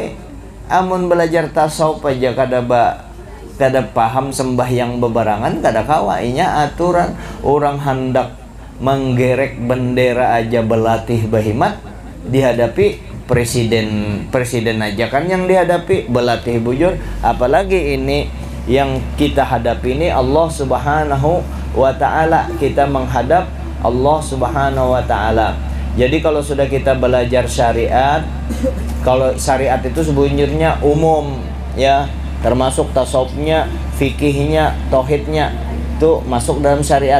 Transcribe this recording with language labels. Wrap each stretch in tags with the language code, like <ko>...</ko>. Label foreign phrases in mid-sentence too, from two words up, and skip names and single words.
<bjn>Amun belajar tasawuf aja kada paham sembahyang bebarangan, kada kawainya aturan. Orang hendak menggerek bendera aja berlatih bahimat, dihadapi presiden aja kan yang dihadapi berlatih bujur, apalagi ini yang kita hadapi ini Allah</bjn> <ar>سبحانه وتعالى.</ar> <id>Kita menghadap Allah</id> <ar>سبحانه وتعالى.</ar> <id>Jadi kalau sudah kita belajar syariat, kalau syariat itu sebenarnya umum ya, termasuk tasawufnya, fikihnya, tauhidnya, itu masuk dalam syariat.</id>